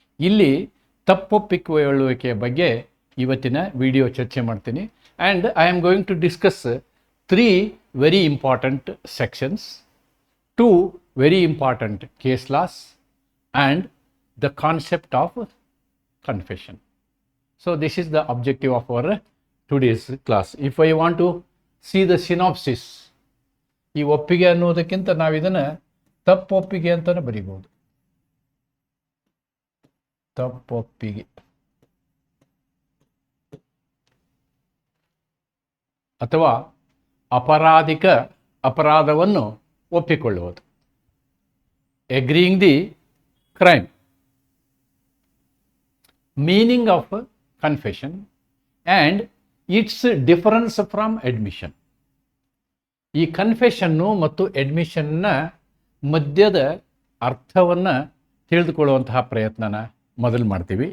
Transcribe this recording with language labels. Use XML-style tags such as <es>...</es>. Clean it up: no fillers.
<kn>ಇಲ್ಲಿ ತಪ್ಪೊಪ್ಪಿಕೊಳ್ಳುವಿಕೆಯ ಬಗ್ಗೆ ಇವತ್ತಿನ ವಿಡಿಯೋ ಚರ್ಚೆ ಮಾಡ್ತೀನಿ.</kn> <en>And I am going to discuss 3 very important sections, 2 very important case laws, and the concept of confession. So this is the objective of our today's class. If I want to see the synopsis,</en> <kn>ಈ ಒಪ್ಪಿಗೆ ಅನ್ನೋದಕ್ಕಿಂತ ನಾವು ಇದನ್ನು ತಪ್ಪೊಪ್ಪಿಗೆ ಅಂತಲೇ ಬರೀಬಹುದು. ತಪ್ಪೊಪ್ಪಿಗೆ ಅಥವಾ ಅಪರಾಧಿಕ ಅಪರಾಧವನ್ನು ಒಪ್ಪಿಕೊಳ್ಳುವುದು,</kn> <en>agreeing the crime. Meaning of confession and its difference from admission.</en> <kn>ಈ ಕನ್ಫೆಷನ್ನು ಮತ್ತು ಅಡ್ಮಿಷನ್ನ ಮಧ್ಯದ ಅರ್ಥವನ್ನು ತಿಳಿದುಕೊಳ್ಳುವಂತಹ ಪ್ರಯತ್ನನ ಮೊದಲು ಮಾಡ್ತೀವಿ.</kn>